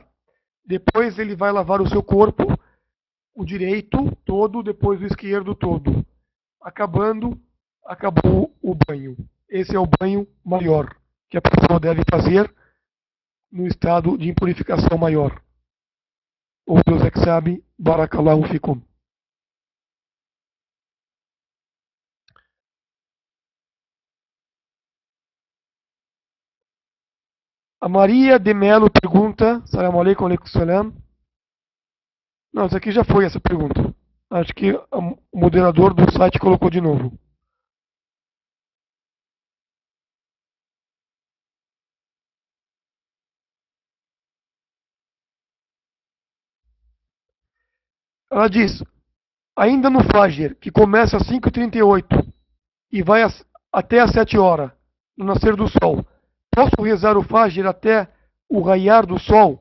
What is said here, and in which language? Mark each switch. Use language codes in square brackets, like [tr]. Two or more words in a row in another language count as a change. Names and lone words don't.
[pt] Depois ele vai lavar o seu corpo, o direito todo, depois o esquerdo todo. Acabou o banho. Esse é o banho maior que a pessoa deve fazer no estado de impurificação maior. O Deus é que sabe. [ar] بارك الله فيكم. [pt] A Maria de Melo pergunta, [ar] سلام عليكم، عليكم سلام. [pt] Não, isso aqui já foi essa pergunta. Acho que o moderador do site colocou de novo. Ela diz, ainda no Fajr, que começa às 5h38 e vai até às 7 horas, no nascer do sol, posso rezar o Fajr até o raiar do sol?